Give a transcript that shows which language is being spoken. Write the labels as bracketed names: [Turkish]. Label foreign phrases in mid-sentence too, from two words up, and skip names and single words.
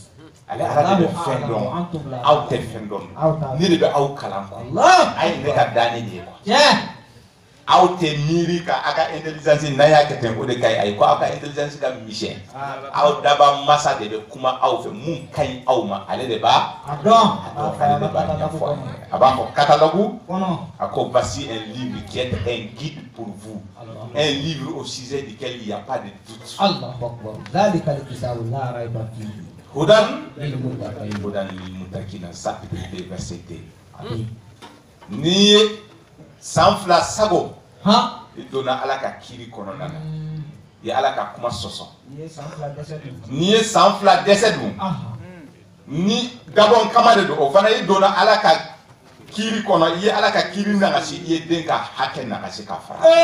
[Bambara] Ale Ala de bɛ fɛn dɔn aw tɛ fɛn dɔn ne de bɛ aw kalan quoi a ye ne ka danni de ye quoi aw tɛ miiri ka aw ka intelligence n'a y'a kɛ ten o de ka ɲi ayi ko aw ka intelligence ka misɛn aw daba masa de bɛ kuma aw fɛ mun ka ɲi aw ma ale de b'a dɔn ale de b'a ɲɛfɔ a b'a fɔ catalogue a ko [French] voici un livre qui est un guide pour vous un livre au sujet duquel il n'y a pas de doute. [Arabic] الله أكبر. ذلك الكتاب لا ريب فيه. هدى للمتقين [French] chapitre 2 verset 2. [Bambara] Ni san 2 sago i donna Ala ka kiiri kɔnɔna na i ye Ala ka kuma sɔsɔ ni ye san 2 dɛsɛ dun ni dabɔn kama de don o fana i donna Ala ka kiiri kɔnɔ i ye Ala ka kiiri nagasi i ye den ka hakɛ nagasi ka fara.